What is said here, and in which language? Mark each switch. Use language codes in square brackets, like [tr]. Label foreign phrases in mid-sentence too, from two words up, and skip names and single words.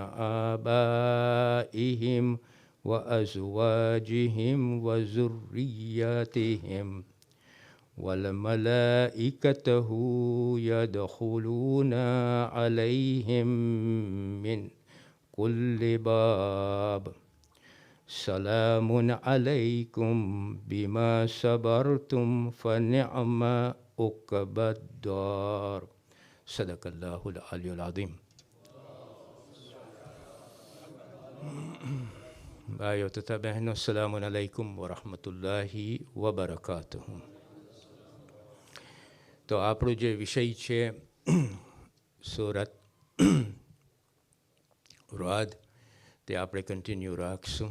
[ar] آبائهم وأزواجهم وذرياتهم والملائكة يدخلون عليهم من كل باب سلام عليكم بما صبرتم فنعم عقبى الدار صدق الله العلي العظيم. [gu] ભાઈઓ તથા બહેનો, [ar] السلام عليكم ورحمة الله وبركاته. [gu] તો આપણો જે વિષય છે સુરત રાદ, તે આપણે કન્ટિન્યુ રાખશું.